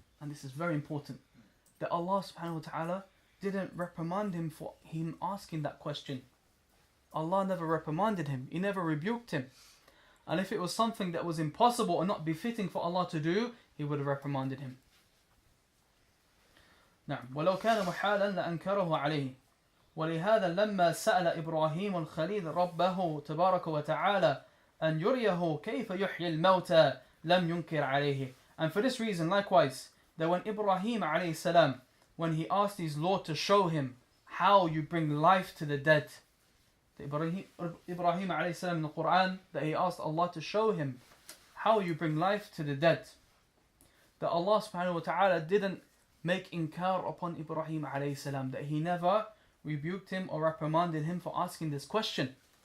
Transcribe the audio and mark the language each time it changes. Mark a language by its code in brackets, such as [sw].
[en] And this is very important, that Allah subhanahu wa ta'ala didn't reprimand him for him asking that question. Allah never reprimanded him, He never rebuked him. And if it was something that was impossible or not befitting for Allah to do, He would have reprimanded him. [ar] نعم ولو كان محالا لأنكره عليه ولهذا لما سأل إبراهيم الخليل ربه تبارك وتعالى أن يريه كيف يحيي الموتى لم ينكر عليه. [en] And for this reason, likewise, that when Ibrahim alayhi salam, when he asked his Lord to show him how you bring life to the dead, Ibrahim alayhi salam in the Quran, that he asked Allah to show him how you bring life to the dead, that Allah subhanahu wa ta'ala didn't make inkar upon Ibrahim alayhi salam, that He never rebuked him or reprimanded him for asking this question.